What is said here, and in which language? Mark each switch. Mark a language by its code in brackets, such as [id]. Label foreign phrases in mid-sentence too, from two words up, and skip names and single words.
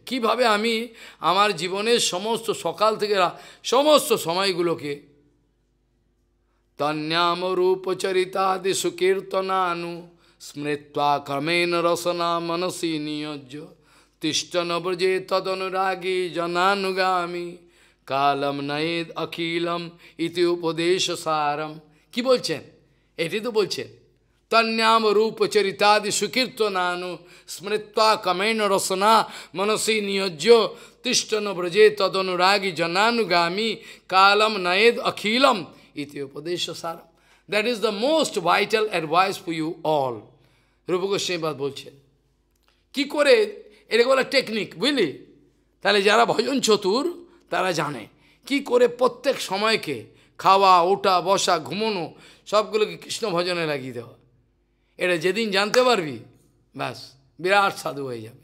[bn] কিভাবে আমি আমার জীবনের সমস্ত সকাল থেকে সমস্ত সময়গুলোকে [sa] তন্যাম রূপচরিতাদি সুকীর্তনানু স্মৃত্বা ক্রমেণ রসনা মনসি নিয়োজ্য তিষ্ঠন ব্রজে তদনুরাগী জনানুগামী কালম নয়েদ অখিলম ইতি উপদেশ সারম। [bn] কি বলছেন? এটি তো বলছেন [sa] তন্যাম রূপচরিতাদি সুকীর্তনানু স্মৃত্বা ক্রমেণ রসনা মনসি নিয়োজ্য তিষ্ঠন ব্রজে তদনুরাগী জনানুগামী কালম নয়েদ অখিলম ইতি উপদেশ সারম্. [en] That is the most vital advice for you all. [bn] Rupa Goswami বলছেন কি করে, এরকম একটা টেকনিক, বুঝলি? তাহলে যারা ভজন চতুর তারা জানে কি করে প্রত্যেক সময়কে খাওয়া, ওঠা, বসা, ঘুমানো সবগুলোকে কৃষ্ণ ভজনে লাগিয়ে দেওয়া। এটা যেদিন জানতে পারবি, ব্যাস বিরাট সাধু হয়ে যাবে।